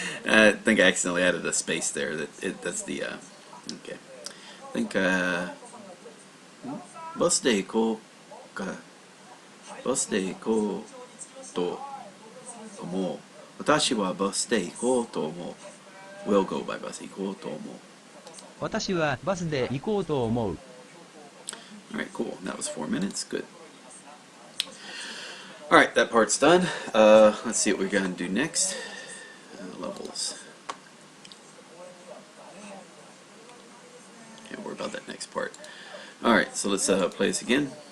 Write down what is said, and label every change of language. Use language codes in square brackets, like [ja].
[en] I think I accidentally added a space there. That's the okay. I think [ja] バスで行こうか。バスで行こうと思う。私はバスで行こうと思う。 [en] Will go by bus [ja] 行こうと思う。私はバスで行こうと思う。 [en] Alright, cool. That was 4 minutes. Good. Alright, that part's done. Let's see what we're going to do next. Levels. Can't worry about that next part. Alright, so let's play this again.